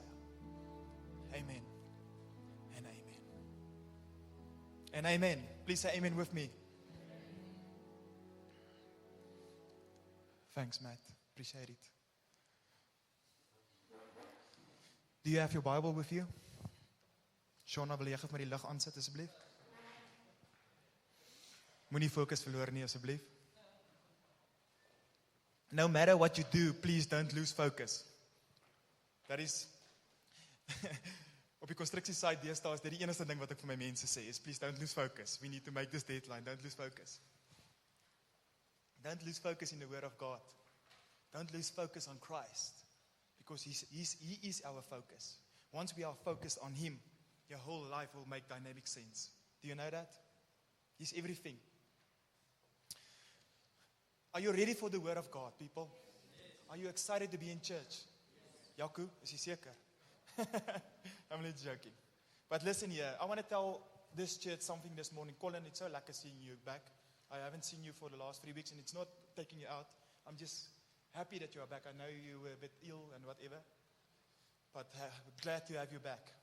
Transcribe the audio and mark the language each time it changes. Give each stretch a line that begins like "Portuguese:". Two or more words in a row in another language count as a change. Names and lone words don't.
English: Amen. And amen. And amen. Please say amen with me. Thanks, Matt. Appreciate it. Do you have your Bible with you? Shona,
Afrikaans: wil jy gou maar die lig aansit asseblief? Moenie fokus verloor nie asseblief.
English: No matter what you do, please don't lose focus. That is
Afrikaans: op die konstruksiesite deesdae is dit die enigste ding wat ek vir my mense sê, is
English: please don't lose focus. We need to make this deadline. Don't lose focus. Don't lose focus in the word of God. Don't lose focus on Christ, because He is our focus. Once we are focused on Him, your whole life will make dynamic sense. Do you know that? He's everything. Are you ready for the word of God, people? Yes. Are you excited to be in church? Yes.
Afrikaans: Jaco, is jy seker?
English: I'm not joking. But listen here, I want to tell this church something this morning. Colin, it's so lekker seeing you back. I haven't seen you for the last 3 weeks, and it's not taking you out. I'm just happy that you are back. I know you were a bit ill and whatever, but glad to have you back.